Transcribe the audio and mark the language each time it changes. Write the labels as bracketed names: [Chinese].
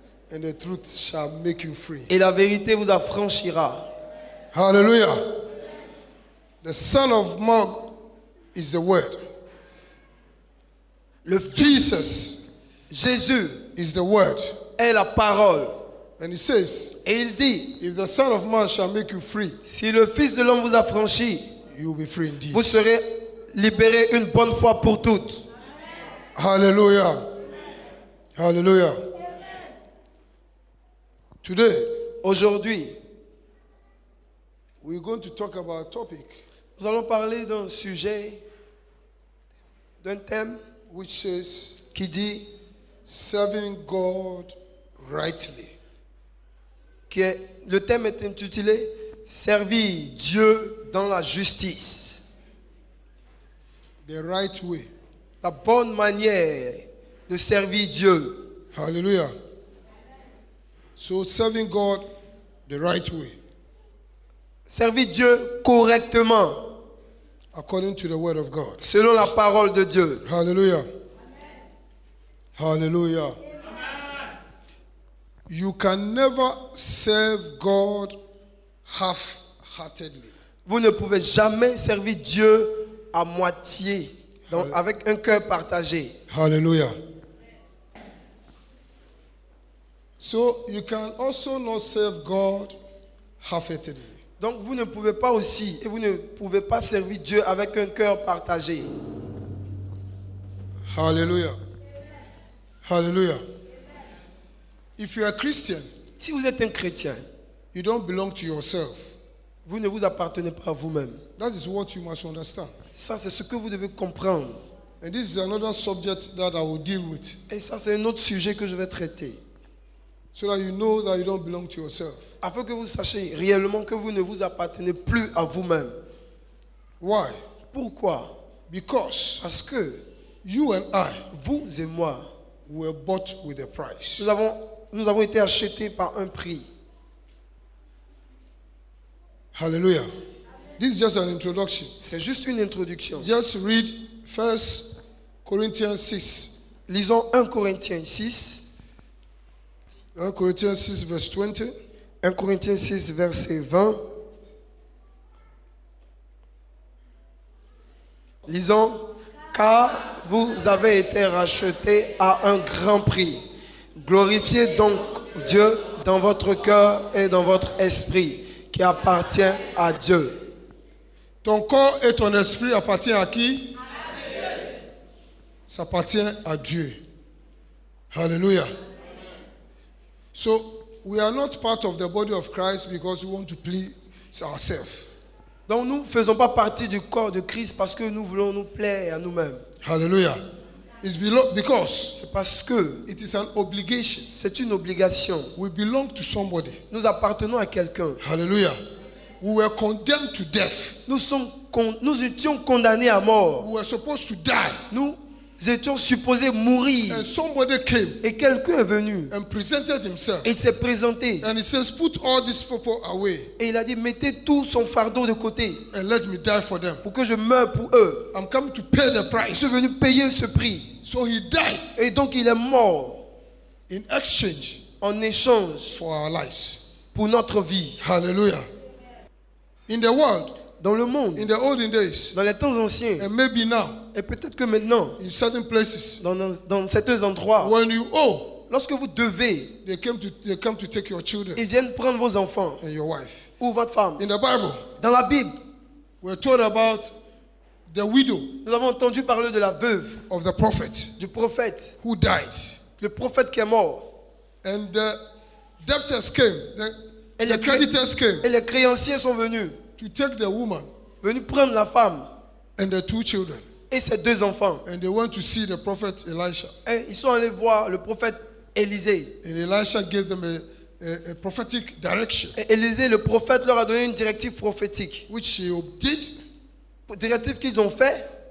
[English] and the truth shall make you free. [French] Et la vérité vous affranchira. [English] Hallelujah. The Son of Man is the Word. [French] Le Fils, [English] Jesus [French] Jésus, [English] is the Word. [French] est la parole. [English] And he says, [French] Et il dit, [English] if the Son of Man shall make you free, [French] si le Fils de l'homme vous affranchit, [English] you will be free indeed. [French] vous serez libérés une bonne fois pour toutes. [English] Hallelujah. Hallelujah. Today, [French] Aujourd'hui, [English] we're going to talk about a topic [French] nous allons parler d'un sujet, d'un thème [English] which says [French] qui dit, [English] serving God rightly. [French] le thème est intitulé Servir Dieu dans la justice. [English] The right way. [French] La bonne manière de servir Dieu. [English] Hallelujah. So serving God the right way, [French] Servir Dieu correctement, [English] according to the word of God. [French] selon la parole de Dieu. [English] Hallelujah. Hallelujah. You can never serve God half-heartedly. [French] Vous ne pouvez jamais servir Dieu à moitié, donc avec un cœur partagé. [English] Hallelujah. So you can also not serve God half-heartedly. [French] Donc vous ne pouvez pas aussi, et vous ne pouvez pas servir Dieu avec un cœur partagé. [English] Hallelujah. Hallelujah. If you are a Christian, [French] Si vous êtes un chrétien, [English] you don't belong to yourself. [French] vous ne vous appartenez pas à vous-même. [English] That is what you must understand. [French] Ça, c'est ce que vous devez comprendre. [English] And this is another subject that I will deal with, [French] Et ça, c'est un autre sujet que je vais traiter. [English] so that you know that you don't belong to yourself. [French] Afin que vous sachiez réellement que vous ne vous appartenez plus à vous-même. [English] Why? [French] Pourquoi? [English] Because [French] Parce que [English] you and I [French] vous et moi, [English] were bought with a price. [French] nous avons été achetés par un prix. [English] Hallelujah. This is just an introduction. [French] C'est juste une introduction. [English] Just read 1 Corinthians 6. [French] Lisons 1 Corinthiens 6. [English] 1 Corinthians 6 verse 20. [French] 1 Corinthiens 6, verset 20. Lisons. Car vous avez été rachetés à un grand prix. Glorifiez donc Dieu dans votre cœur et dans votre esprit qui appartient à Dieu. Ton corps et ton esprit appartient à qui? Ça appartient à Dieu. Hallelujah. [English] So we are not part of the body of Christ because we want to please ourselves. [French] Donc nous ne faisons pas partie du corps de Christ parce que nous voulons nous plaire à nous-mêmes. [English] Hallelujah. It's because [French] C'est parce que [English] it is an obligation. [French] c'est une obligation. [English] We belong to somebody. [French] Nous appartenons à quelqu'un. [English] Hallelujah. We were condemned to death. [French] Nous étions condamnés à mort. [English] We were supposed to die. [French] Nous étions supposés mourir. [English] And somebody came [French] Et quelqu'un est venu. [English] and presented himself. [French] Et il s'est présenté. [English] And he says, put all these people away [French] Et il a dit, mettez tout son fardeau de côté. [English] and let me die for them. [French] Pour que je meure pour eux. [English] I'm coming to pay the [French] Je [English] price. [French] suis venu payer ce prix. [English] So he died [French] Et donc il est mort. [English] in exchange [French] En échange [English] for our lives. [French] pour notre vie. [English] Hallelujah. In the world, [French] Dans le monde. [English] in the olden days, [French] Dans les temps anciens. [English] and maybe now, [French] Et peut-être que maintenant. [English] in certain places, [French] Dans certains endroits. [English] when you owe, [French] Lorsque vous devez. [English] they come to take your children [French] Ils viennent prendre vos enfants. [English] and your wife. [French] Ou votre femme. [English] In the Bible, [French] Dans la Bible. [English] we're told about the widow [French] Nous avons entendu parler de la veuve. [English] of the prophet [French] Du prophète. [English] who died. [French] Le prophète qui est mort. [English] And the debtors came, the creditors came [French] Et les créanciers sont venus. [English] to take the woman [French] Venus prendre la femme. [English] and the two children. [French] Et ses deux enfants. [English] And they went to see the prophet Elisha. [French] Et ils sont allés voir le prophète Élisée. [English] And Elisha gave them a prophetic direction, [French] Et Élisée, le prophète, leur a donné une directive prophétique. [English] which he did. [French] Directive qu'ils ont fait.